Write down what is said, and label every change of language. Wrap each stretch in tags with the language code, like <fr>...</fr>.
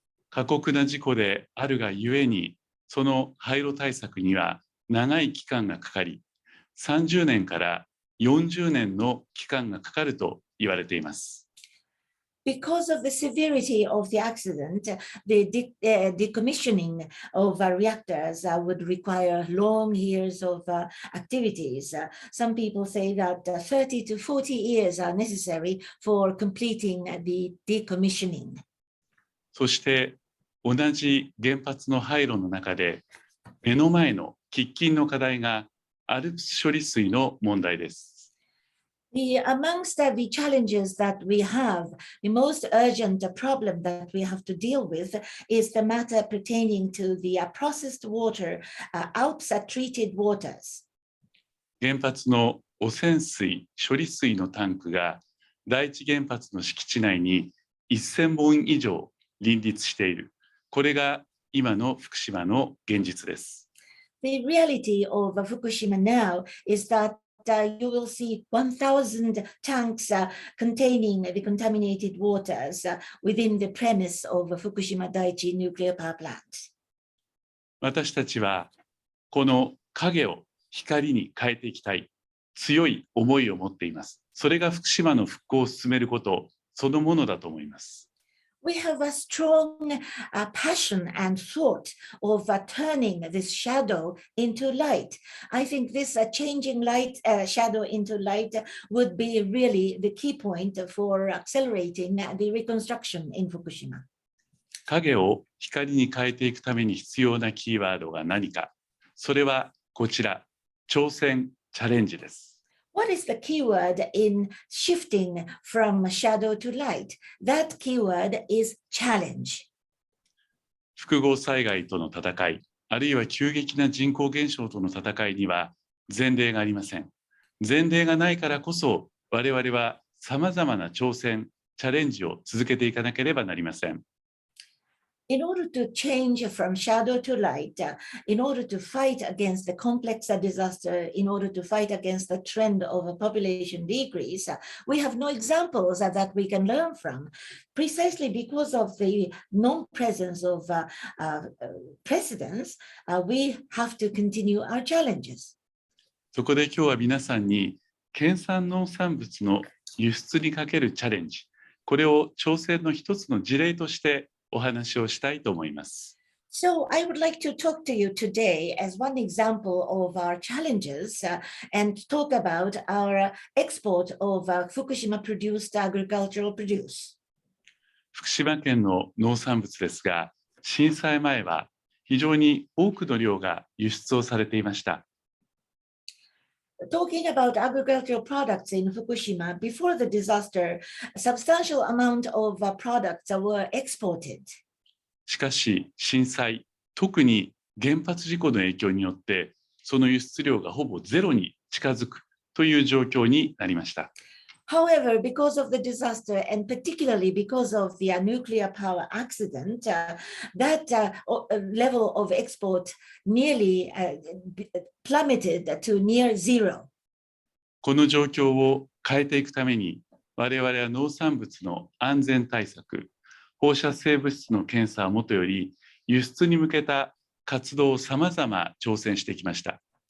<ja>過酷な事故であるがゆえに、その廃炉対策には長い期間がかかり、30年から40年の期間がかかると言われています。</ja> <en>Because of the severity of the accident, the decommissioning of reactors would require long years of activities. Some people say that 30 to 40 years are necessary for completing the decommissioning.</en> <ja>そして同じ原発の廃炉の中で目の前の喫緊の課題がALPS処理水の問題です。</ja> <en>Amongst the challenges that we have, the most urgent problem that we have to deal with is the matter pertaining to the processed water, ALPS treated waters.</en> <ja>原発の汚染水、処理水のタンクが第一原発の敷地内に1000本以上林立している。これが今の福島の現実です。</ja> <en>The reality of Fukushima now is that you will see 1,000 tanks containing the contaminated waters within the premise of Fukushima Daiichi nuclear power plant.</en> <ja>私たちはこの影を光に変えていきたい強い思いを持っています。それが福島の復興を進めることそのものだと思います。</ja> <en>We have a strong passion and thought of turning this shadow into light. I think this changing light, shadow into light would be really the key point for accelerating the reconstruction in Fukushima.</en> <ja>影を光に変えていくために必要なキーワードが何か。それはこちら、挑戦、チャレンジです。</ja> <en>What is the keyword in shifting from shadow to light? That keyword is challenge.</en> <ja>複合災害との戦い、あるいは急激な人口減少との戦いには前例がありません。前例がないからこそ、我々はさまざまな挑戦、チャレンジを続けていかなければなりません。</ja> <en>In order to change from shadow to light, in order to fight against the complex disaster, in order to fight against the trend of a population decrease, we have no examples that we can learn from, precisely because of the non-presence of precedents. We have to continue our challenges.</en> <ja>そこで今日は皆さんに県産農産物の輸出にかけるチャレンジ、これを挑戦の一つの事例としてお話をしたいと思います。</ja> <en>So I would like to talk to you today as one example of our challenges and talk about our export of Fukushima produced agricultural produce.</en> <ja>福島県の農産物ですが、震災前は非常に多くの量が輸出をされていました。</ja> <en>Talking about agricultural products in Fukushima, before the disaster, a substantial amount of products were exported.</en> <ja>しかし、震災、特に原発事故の影響によって、その輸出量がほぼゼロに近づくという状況になりました。</ja> <en>However, because of the disaster and particularly because of the nuclear power accident, that level of export nearly plummeted to near zero.</en> <ja>この状況を変えていくために、我々は農産物の安全対策、放射性物質の検査はもとより、輸出に向けた活動をさまざま挑戦してきました。</ja>